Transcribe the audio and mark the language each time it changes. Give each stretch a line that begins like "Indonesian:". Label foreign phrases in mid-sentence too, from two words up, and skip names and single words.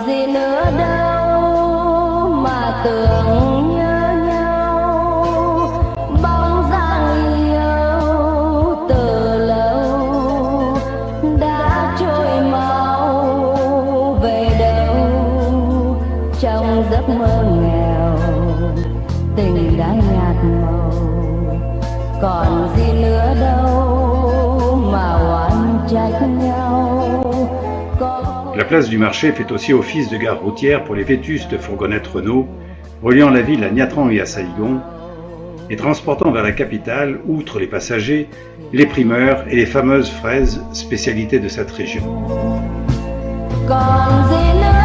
Vietnamese: gì nữa đâu mà tưởng nhớ nhau, bóng dáng yêu từ lâu đã trôi mau về đâu, trong giấc mơ nghèo tình đã nhạt màu, còn gì nữa đâu mà oán trách nhau.
French: La place du marché fait aussi office de gare routière pour les vétustes fourgonnettes Renault, reliant la ville à Niatran et à Saïgon, et transportant vers la capitale, outre les passagers, les primeurs et les fameuses fraises, spécialité de cette région.
Vietnamese: Còn gì